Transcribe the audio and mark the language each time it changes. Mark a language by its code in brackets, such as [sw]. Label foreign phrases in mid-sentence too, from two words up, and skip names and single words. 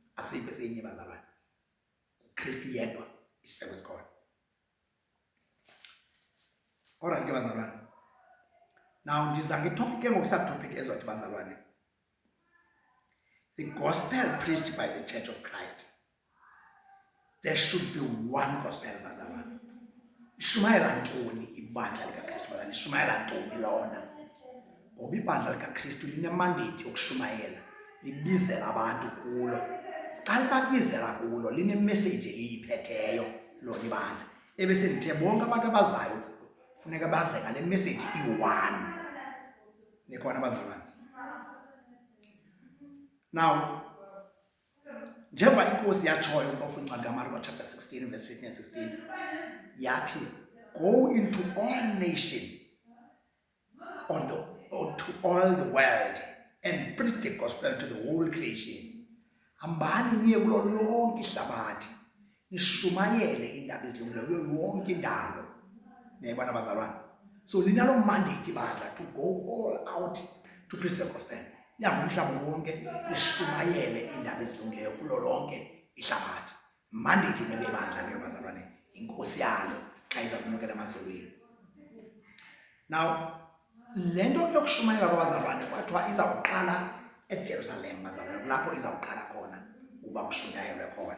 [xh] asikho esinye bazalwane. uKristu yedwa isiseko esikhona. Alright ke bazalwane. Now ndiza ngetopic ke ngokusatopic ezothi bazalwane. [en] The gospel preached by the Church of Christ. There should be one gospel bazalwane. [xh] Ishumayela ntoni ibandla likaKristu bazalwane? Ishumayela ntoni lona? Ngoba ibandla likaKristu linemandate yokushumayela, libizela abantu kulo. Xa libabizela kulo linemessage eliyiphetheyo lona ibandla. Ebese ndithe bonke abantu abazayo kulo funeka baze ngale message iyi-one. Nikhona bazalwane? Now, njengoba inkosi yatshoyo ngokufunxa kaMarko [en] chapter 16 verse 15 and 16, yathi, go into all nations to all the world and preach the gospel to the whole creation. [xh] Hambani niye kulo lonke ihlabathi nishumayele indaba ezilungileyo kuyo yonke indawo. Niyabona bazalwane? So linalo mandate ibandla [en] to go all out to preach the gospel. [xh] Umhlaba wonke lishumayele indaba ezilungileyo kulo lonke ihlabathi. Mandate inebe ibandla leyo bazalwane, inkosi yalo xa iza kunyukela emazulwini. Now, lento yokushumayela kwabazalwane kwathiwa izawuqala eJerusalem bazalwane, lapho izawuqala khona uba kushunyayelwe khona.